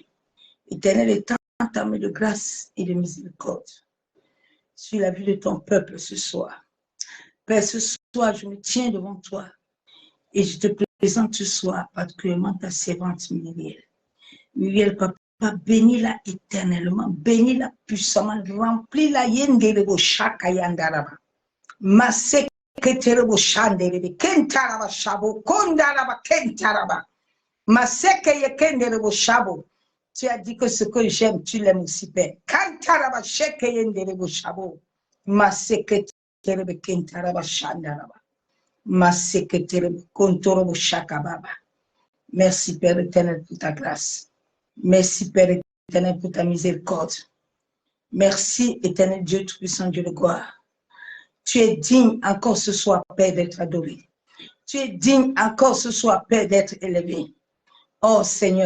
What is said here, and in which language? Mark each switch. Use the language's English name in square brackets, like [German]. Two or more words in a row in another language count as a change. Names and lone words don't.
[French] Éternel, étends ta main de grâce et de miséricorde sur la vie de ton peuple ce soir. Père, ce soir, je me tiens devant toi et je te présente ce soir particulièrement ta servante Myriel. Myriel, papa, bénis-la éternellement, bénis-la puissamment, remplis-la yenderebo shakayandaraba. Masek keterebo shanderebe kentaraba shabo kondaraba kentaraba. Maseke yekenderebo shabo. Tu as dit que ce que j'aime, tu l'aimes aussi, Père. Kantaraba sheke yenderebo shabo. Maseke terebe kentaraba shandaraba. Maseke terebe kontorobo shakababa. Merci, Père éternel, pour ta grâce. Merci, Père éternel, pour ta miséricorde. Merci, éternel Dieu tout-puissant, Dieu de gloire. Tu es digne encore ce soir, Père, d'être adoré. Tu es digne encore ce soir, Père, d'être élevé.